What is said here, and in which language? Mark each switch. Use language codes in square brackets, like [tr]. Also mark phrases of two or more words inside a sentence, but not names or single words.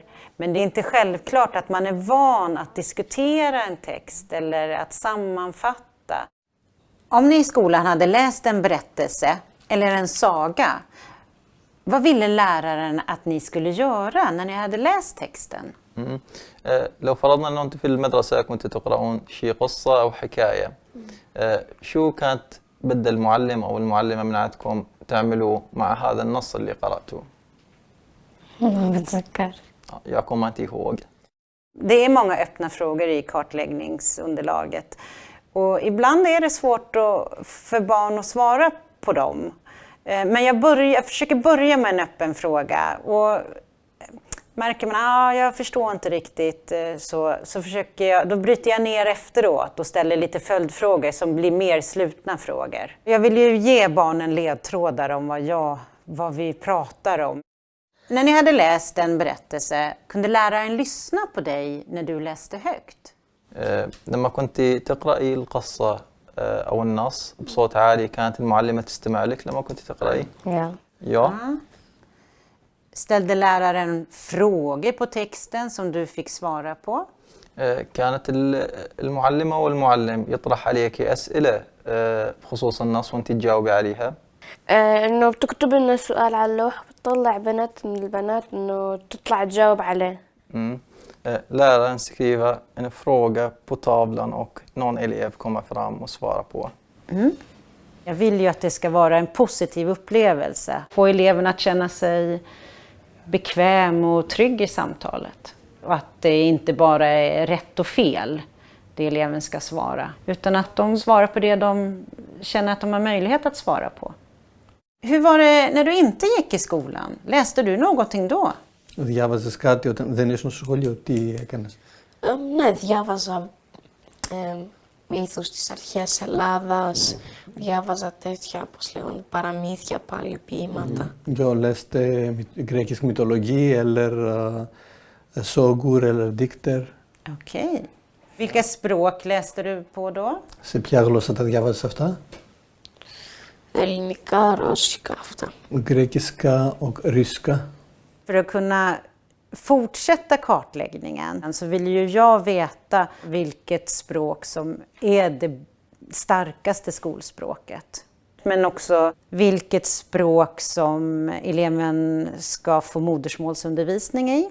[sv] Men det är inte självklart att man är van att diskutera en text eller att sammanfatta. Om ni i skolan hade läst en berättelse eller en saga, vad ville läraren att ni skulle göra när ni hade läst texten? [ar] لو فرضنا أنه أنتم في المدرسة كنت تقرؤون شيء قصة أو حكاية. شو كانت بدأ المعلم أو المعلمة من عندكم تعملوا مع هذا النص اللي قرأتوه؟ بتذكر. [sv] Jag kommer inte ihåg. Det är många öppna frågor i kartläggningsunderlaget. Och ibland är det svårt för barn att svara på dem. Men jag försöker börja med en öppen fråga. Och märker man jag förstår inte riktigt, så försöker jag, då bryter jag ner efteråt och ställer lite följdfrågor som blir mer slutna frågor. Jag vill ju ge barnen ledtrådar om vad vi pratar om. När ni hade läst en berättelse, kunde läraren lyssna på dig när du läste högt? [ar] لما كنت تقرأي القصة أو النص بصوت عالي كانت المعلمة تستمع لك لما كنت تقرأي؟ [sv] Ja. Ja. Ställde läraren frågor på texten som du fick svara på? [ar] كانت المعلمة والمعلم يطرح عليك أسئلة بخصوص النص وأنت تجاوبي عليها. إنه بتكتب لنا سؤال على اللوح بتطلع بنت من البنات إنه تطلع تجاوب عليه. [sv] Läraren skriver en fråga på tavlan och någon elev kommer fram och svarar på. Jag vill ju att det ska vara en positiv upplevelse. Få eleverna att känna sig bekväm och trygg i samtalet. Och att det inte bara är rätt och fel, det eleven ska svara. Utan att de svarar på det de känner att de har möjlighet att svara på. Hur var det när du inte gick i skolan? Läste du någonting då? [el] Διάβαζες κάτι όταν δεν ήσουν στο σχολείο, τι έκανες? Ναι, διάβαζα μύθους της αρχαίας Ελλάδας, διάβαζα τέτοια, πώς λέγονται, παραμύθια πάλι, ποίηματα. [sv] Jag läste grekisk mytologi eller sagor eller dikter. Okej. Vilka språk läste du på då? [el] Σε ποια γλώσσα τα διάβαζες αυτά? Ελληνικά, ρώσικα, αυτά. [sv] Grekiska och ryska. För att kunna fortsätta kartläggningen så vill ju jag veta vilket språk som är det starkaste skolspråket. Men också vilket språk som eleven ska få modersmålsundervisning i.